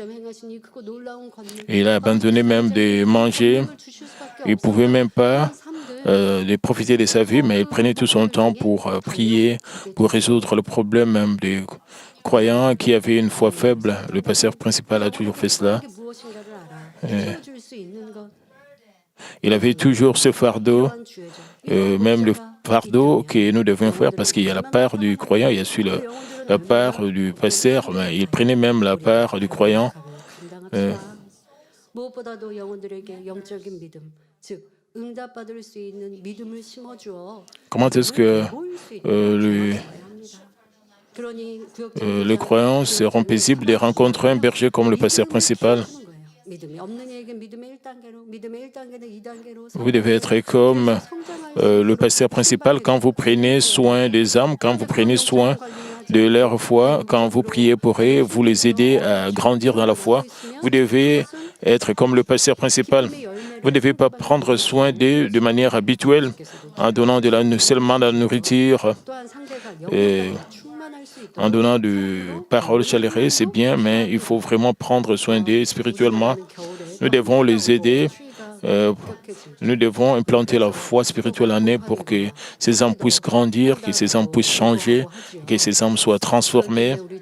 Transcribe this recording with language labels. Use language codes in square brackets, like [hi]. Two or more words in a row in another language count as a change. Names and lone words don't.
[fr] Il a abandonné même de manger. Il ne pouvait même pas de profiter de sa vie, mais il prenait tout son temps pour prier, pour résoudre le problème même des croyants qui avaient une foi faible. Le pasteur principal a toujours fait cela. [ko] 그게 무엇인가를 알아. 키워줄 수 있는 것. [fr] Il avait toujours ce fardeau, [ko] 필요한 주의죠. [fr] même le fardeau que nous devions faire, parce qu'il y a la part du croyant, il y a aussi la part du pasteur, mais il prenait même la part du croyant. [ko] 감당합시다. 무엇보다도 영혼들에게 영적인 믿음, 즉 응답받을 수 있는 믿음을 심어주어 [fr] Comment est-ce que [ko] 모일 수 있는 [fr] le, [ko] 합니다. 그러니 [fr] les croyants seront paisibles de rencontrer un berger comme le pasteur principal? [ko] 믿음이 없는 이에게 믿음의 1단계로, 믿음의 1단계는 2단계로 [fr] Vous devez être comme le pasteur principal quand vous prenez soin des âmes, quand vous prenez soin de leur foi, quand vous priez pour eux, vous les aidez à grandir dans la foi. Vous devez être comme le pasteur principal. Vous ne devez pas prendre soin d'eux de manière habituelle en donnant seulement de la nourriture, [ko] 또한 상대가 [fr] et [ko] 충만할 수 있도록 [fr] en donnant de paroles chaleureuses, c'est bien, mais il faut vraiment prendre soin d'eux spirituellement. Nous devons les aider. Nous devons implanter la foi spirituelle en eux pour que ces âmes puissent grandir, que ces âmes puissent changer, que ces âmes soient transformées.